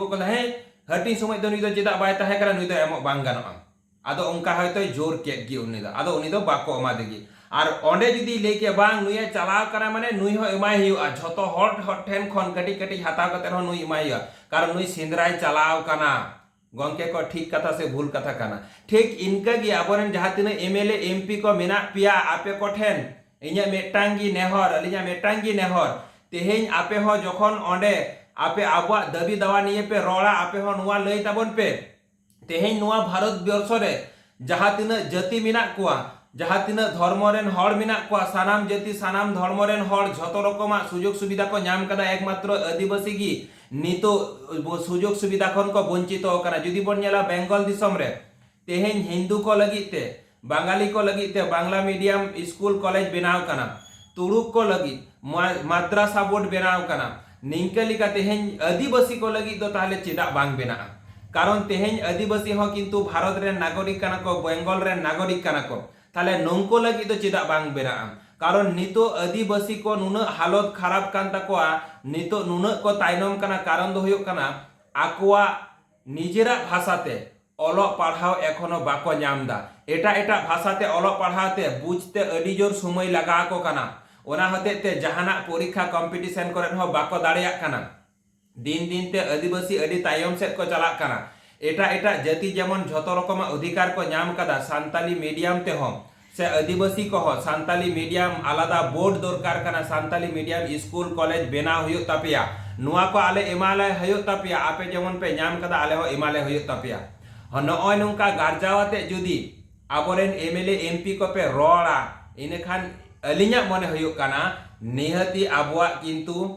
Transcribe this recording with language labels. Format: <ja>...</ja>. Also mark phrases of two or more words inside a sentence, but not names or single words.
<sat>কো হে হাটি সময় দো নুই দো চেদা বাই তাহে কানা নুই দো এম বাং গানোa আদো উনকা হয়তো জোর কেট গি উনি দো আদো উনি দো বাকো এমা দেগি আর অন্ডে যদি লেকে বাং নুই চালাও কানা মানে নুই হ এমাই হয়ুआ ঝত হট হট ঠেন খন কাটি কাটি হাতাও কাতে হ নুই এমাই হয়ুआ কারণ নুই সিন্দ্রায় চালাও কানা গংকে কো</sat> <bn>ঠিক কথা সে ভুল কথা</bn> <sat>কানা ঠিক ইনকা গি আবরেন যাহা তিনা এমএলএ এমপি কো মেনা পিয়া আপে কো ঠেন ইña মেটাঙ্গি নেহর আলিña মেটাঙ্গি নেহর তেহেñ আপে হ যখন অন্ডে আপে আবুয়া</sat> <bn>দাবি দাওয়া নিয়ে</bn> <sat>পে রড়া আপে হ নোয়া লই তাবন পে তেহেñ নোয়া ভারত বর্ষ রে যাহা তিনা জাতি মেনা কোয়া যাহা তিনা ধর্মরেন হড় মেনা কোয়া সানাম জাতি সানাম ধর্মরেন হড় যত রকমা</sat> <bn>সুযোগ সুবিধা</bn> <sat>কো নাম কাদা একমাত্র আদিবাসী গি নিতো</sat> <bn>সুযোগ সুবিধা</bn> <sat>খন কো বঞ্চিত কানা যদি বন নেলা বেঙ্গল দিসম রে তেহেñ হিন্দু কো লাগি তে বাঙালি কো লাগি তে</sat> <bn>বাংলা মিডিয়াম স্কুল কলেজ</bn> <sat>বেনাও কানা তুড়ুক কো লাগি</sat> <bn>মাদ্রাসা বোর্ড</bn> <sat>বেনাও কানা নিংকালিকা তেহেñ আদিবাসী কো লাগি তো তাহলে চেদা বাং বেনা কারণ তেহেñ আদিবাসী হ কিন্তু ভারত রে নাগরিক কানা কো বেঙ্গল রে নাগরিক কানা কো তাহলে নংকো লাগি তো চেদা বাং বেনা কারণ নিতো আদিবাসী কো নুনা হালত খারাপ কান তাকোয়া নিতো নুনা কো তাইনম কানা কারণ দো হয়ুক কানা আকোয়া</sat> <bn>নিজেরা ভাষাতে</bn> <sat>অল পড়াও এখনো বাকো নামদা এটা এটা ভাষাতে অল পড়াতে বুঝতে আডি জোর সময় লাগা কো কানা ওনা হতেতে জাহানা</sat> <bn>পরীক্ষা কম্পিটিশন</bn> <sat>করেন হ বাকো দাঁড়িয়াক কানা</sat> <bn>দিন দিন</bn> <sat>তে আদিবাসী আডি তায়ম সেট কো চালাক কানা এটা এটা জাতি যেমন</sat> <bn>যত রকম অধিকার</bn> <sat>কো নাম কাদা</sat> <bn>সান্তালি মিডিয়াম</bn> <sat>তে হ সে আদিবাসী কহ</sat> <bn>সান্তালি মিডিয়াম আলাদা বোর্ড দরকার</bn> <sat>কানা</sat> <bn>সান্তালি মিডিয়াম স্কুল কলেজ</bn> <sat>বেনাও হয়ুক তাপিয়া নোয়া কো আলে এমালে হয়ুক তাপিয়া আপে যেমন পে নাম কাদা আলে হ এমালে হয়ুক তাপিয়া নয় নংকা গার্জাওয়াতে যদি আবরেন এমএলএ এমপি কো পে রড়া ইনেখান আলিña মনে হয়ুক কানা নিহতি আবুয়া কিন্তু</sat>